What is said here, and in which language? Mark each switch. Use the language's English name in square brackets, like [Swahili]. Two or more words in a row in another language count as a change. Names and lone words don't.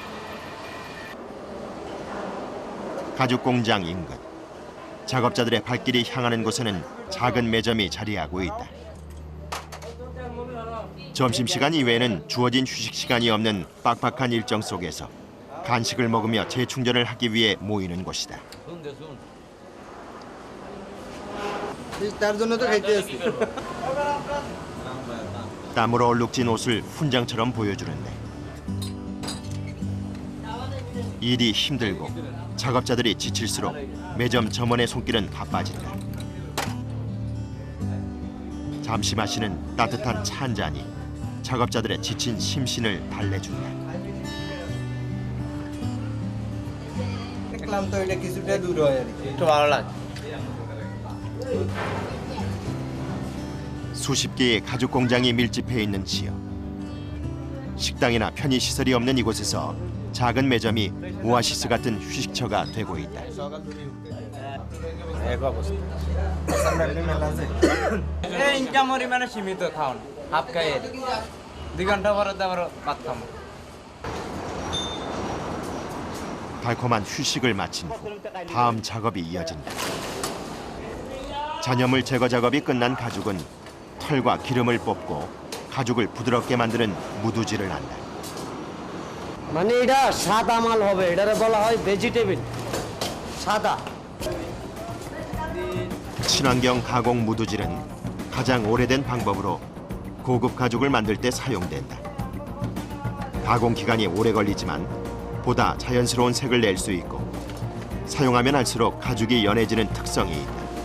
[Korean] 가죽 공장 인근. 작업자들의 발길이 향하는 곳에는 작은 매점이 자리하고 있다. 점심시간 이외에는 주어진 휴식 시간이 없는 빡빡한 일정 속에서 간식을 먹으며 재충전을 하기 위해 모이는 곳이다. [Bangla] তার জন্য তো খাইতে আসি [Korean] 땀으로 얼룩진 옷을 훈장처럼 보여주는데 일이 힘들고 작업자들이 지칠수록 매점 점원의 손길은 바빠진다. 잠시 마시는 따뜻한 차 한 잔이 작업자들의 지친 심신을 달래준다. [Bangla] দেখলাম তো এটা কিছুটা দূর হয় আর কি একটু ভালো লাগে [Korean] 수십 개의 가죽 공장이 밀집해 있는 지역. 식당이나 편의 시설이 없는 이곳에서 작은 매점이 오아시스 같은 휴식처가 되고 있다. [Bangla] ইনকাম পরিমাণে সীমিত খাওয়ান হাফ খাই 2 ঘন্টা পরে তো আবার ভাত খাবো [Korean] 달콤한 휴식을 마친 후 다음 작업이 이어진다. 잔여물 제거 작업이 끝난 가죽은 털과 기름을 뽑고 가죽을 부드럽게 만드는 무두질을 한다. [Bangla] মানে এটা সাদা মাল হবে, এটারে বলা হয় ভেজিটেবল সাদা। [Korean] 친환경 가공 무두질은 가장 오래된 방법으로 고급 가죽을 만들 때 사용된다. 가공 기간이 오래 걸리지만 보다 자연스러운 색을 낼 수 있고 사용하면 할수록 가죽이 연해지는 특성이 있다.